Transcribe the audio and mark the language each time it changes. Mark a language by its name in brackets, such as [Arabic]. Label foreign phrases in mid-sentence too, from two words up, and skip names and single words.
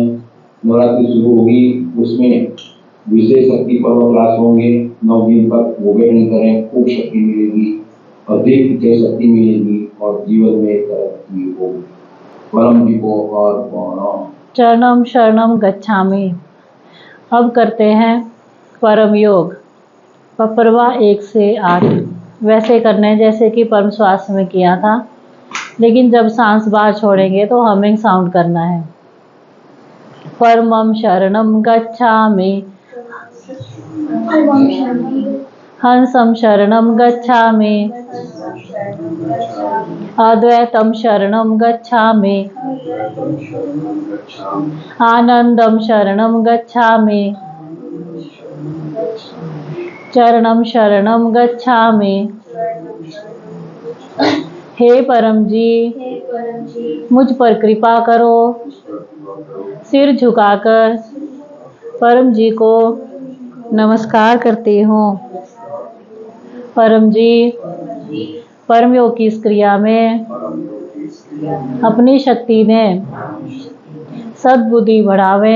[Hindi] नवरात्रि शुरू होगी, उसमें विशेष शक्ति पर्व क्लास होंगे, 9 दिन तक वो भी अटेंड करें। खूब शक्ति मिलेगी, अधिक विजय शक्ति मिलेगी और जीवन में तरक्की होगी। परम जी को और [Sanskrit] चरणम शरणम गच्छामि। [Hindi] अब करते हैं परम योग। पपरवा 1 से 8 वैसे करने जैसे कि परम श्वास में किया था, लेकिन जब सांस बाहर छोड़ेंगे तो [English] humming sound [Hindi] करना है। [Sanskrit] परमम शरणम गच्छामि, हंसम शरणम गच्छामि, अद्वैतम शरणं गच्छामि, आनंदम शरणं गच्छामि, चरणम शरणं गच्छामि। [Hindi] हे परम जी, मुझ पर कृपा करो। सिर झुकाकर परम जी को नमस्कार करती हूँ। परम जी, परम योग की इस क्रिया में अपनी शक्ति ने सद्बुद्धि बढ़ावे।